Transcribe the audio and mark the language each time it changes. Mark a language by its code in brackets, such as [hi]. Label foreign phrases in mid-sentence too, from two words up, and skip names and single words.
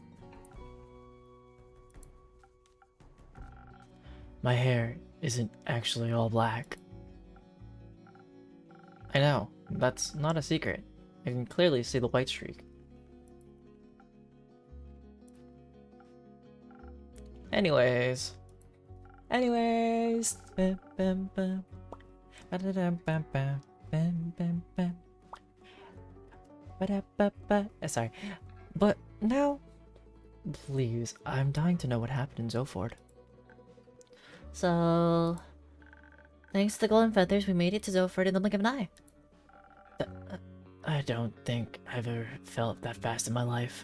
[en] My hair isn't actually all black. I know, that's not a secret. I can clearly see the white streak. Anyways. Bam, bam, bam. Ba-da-dam, bam, bam. Bam, bam, bam. Ba-da-ba-ba. Sorry. But now, please, I'm dying to know what happened in Zoford. So, thanks to the golden feathers, we made it to Zoford in the blink of an eye. I don't think I've ever felt that fast in my life.